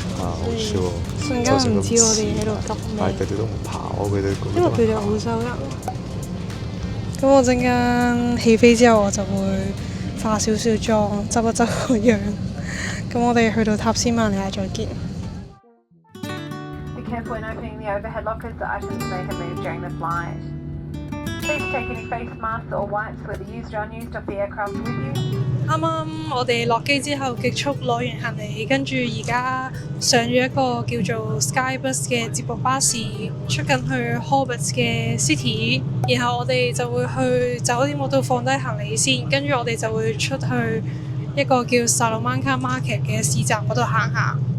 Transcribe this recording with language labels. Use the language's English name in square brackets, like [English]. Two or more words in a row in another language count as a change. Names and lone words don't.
[Cantonese] 好笑喎！瞬間唔知我哋喺度急咩。係佢哋都唔跑，佢哋因為佢哋澳洲人。咁我陣間起飛之後，我就會化少少妝，執一執個樣。咁我哋去到塔斯曼尼亞再見。 [English] Be careful when opening the overhead lockers, the items may have moved during the flight. Please take any face masks or wipes, whether used or unused, off the aircraft with you. [Cantonese] 啱啱我哋落機之後極速攞完行李，跟住而家上咗一個叫做 Skybus 嘅接駁巴士，出緊去 Hobart 嘅 City， 然後我哋就會去酒店嗰度放低行李先，跟住我哋就會出去一個叫 Salamanca Market 嘅市集嗰度行下。